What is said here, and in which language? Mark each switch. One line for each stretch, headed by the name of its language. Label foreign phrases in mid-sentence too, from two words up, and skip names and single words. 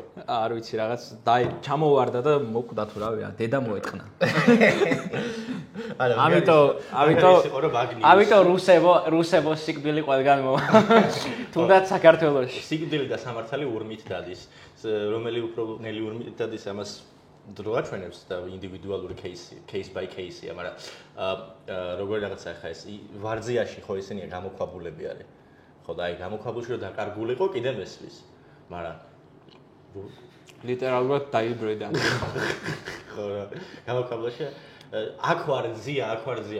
Georgian: არ ვიცი რაღაც ჩამოვარდა და მოკვდა თუ რავია დედა მოეთყნა ამიტომ რუსებო სიკვდილი ყველგან მოვა თუნდაც საქართველოში სიკვდილი და სამართალი ურმით დადის რომელი უფრო ნელი ურმით დადის ამას დროა ჩვენებს და ინდივიდუალური
English: case by case-
Georgian: ია, მაგრამ როგორი რაღაცა ხა ეს ვარძიაში ხო ესენია გამოქვაბულები არის. ხო და აი გამოქვაბულში რომ დაკარგულიყო კიდე მესვის. მაგრამ ლიტერალურად დაიბრედა. ხო რა გამოქვაბულში აქ ვარძია.